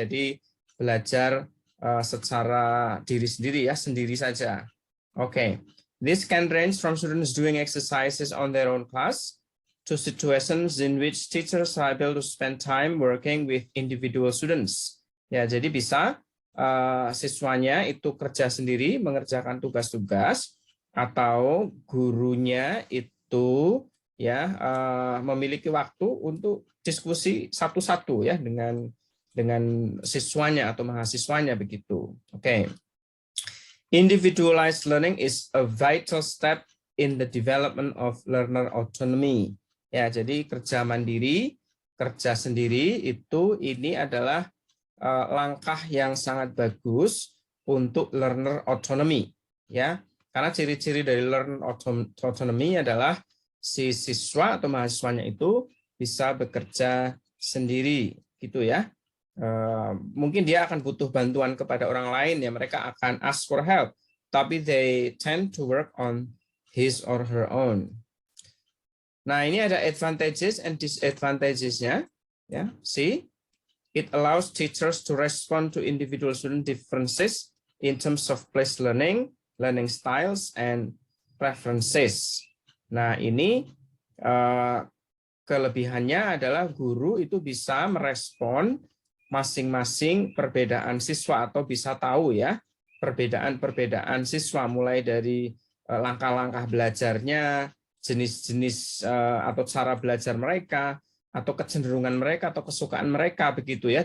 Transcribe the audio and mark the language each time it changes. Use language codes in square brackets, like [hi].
[id] Jadi belajar secara diri sendiri ya, sendiri saja. Oke. [en] This can range from students doing exercises on their own class to situations in which teachers are able to spend time working with individual students. [id] Ya, jadi bisa siswanya itu kerja sendiri mengerjakan tugas-tugas atau gurunya itu ya memiliki waktu untuk diskusi satu-satu ya dengan siswanya atau mahasiswanya begitu. Oke. [en] Individualized learning is a vital step in the development of learner autonomy. [id] Ya, jadi kerja mandiri, kerja sendiri ini adalah langkah yang sangat bagus untuk learner autonomy, ya. Karena ciri-ciri dari learner autonomy adalah si siswa atau mahasiswanya itu bisa bekerja sendiri, gitu ya. Mungkin dia akan butuh bantuan kepada orang lain, ya mereka akan [en] ask for help, [id] tapi [en] they tend to work on his or her own. [id] Nah, ini ada advantages and disadvantages-nya. [en] Ya, see, it allows teachers to respond to individual student differences in terms of place learning, learning styles, and preferences. [id] Nah, ini kelebihannya adalah guru itu bisa merespon masing-masing perbedaan siswa atau bisa tahu ya perbedaan siswa mulai dari langkah-langkah belajarnya, jenis-jenis atau cara belajar mereka, atau kecenderungan mereka atau kesukaan mereka begitu ya.